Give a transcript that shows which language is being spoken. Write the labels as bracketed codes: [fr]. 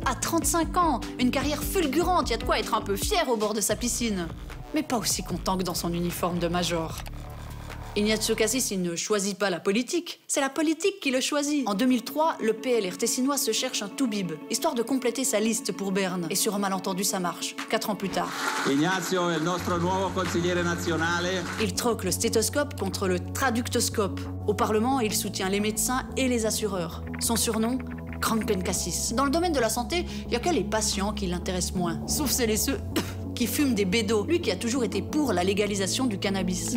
[fr] À 35 ans, une carrière fulgurante, il y a de quoi être un peu fier au bord de sa piscine. Mais pas aussi content que dans son uniforme de major. Ignazio Cassis, il ne choisit pas la politique, c'est la politique qui le choisit. En 2003, le PLR tessinois se cherche un toubib, histoire de compléter sa liste pour Berne. Et sur un malentendu, ça marche. 4 ans plus tard. [it] Ignazio è il nostro nuovo consigliere nazionale. [fr] Il troque le stéthoscope contre le traductoscope. Au Parlement, il soutient les médecins et les assureurs. Son surnom, Krankenkassis. Dans le domaine de la santé, il n'y a que les patients qui l'intéressent moins. Sauf celles et ceux qui fument des bédos. Lui qui a toujours été pour la légalisation du cannabis.